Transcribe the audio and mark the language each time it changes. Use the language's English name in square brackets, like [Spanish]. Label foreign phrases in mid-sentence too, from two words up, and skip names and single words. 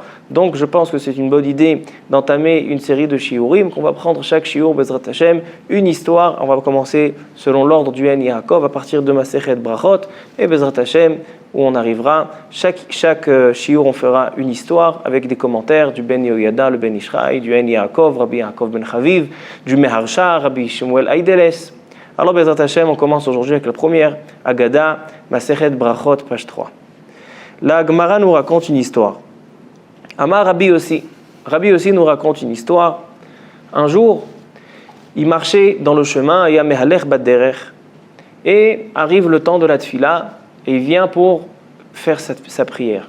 [French] Donc je pense que c'est une bonne idée d'entamer une série de shiurim, qu'on va prendre chaque shiur, [Hebrew] בעזרת השם, [French] une histoire. On va commencer selon l'ordre du En Yaakov à partir de Masechet Brachot, et [Hebrew] בעזרת השם, [French] où on arrivera. Chaque shiur, on fera une histoire avec des commentaires du Ben Yehoyada, le Ben Ishraï, du En Yaakov, Rabbi Yaakov Ben Chaviv, du Meharsha, Rabbi Shmuel Aideles. Alors [Hebrew] בעזרת השם, [French] on commence aujourd'hui avec la première Agada, Masechet Brachot, page 3. La Gemara nous raconte une histoire. Amar Rabbi aussi nous raconte une histoire. Un jour, il marchait dans le chemin, et [Hebrew] מהלך בדרך, [French] et arrive le temps de la tfila, et il vient pour faire sa prière.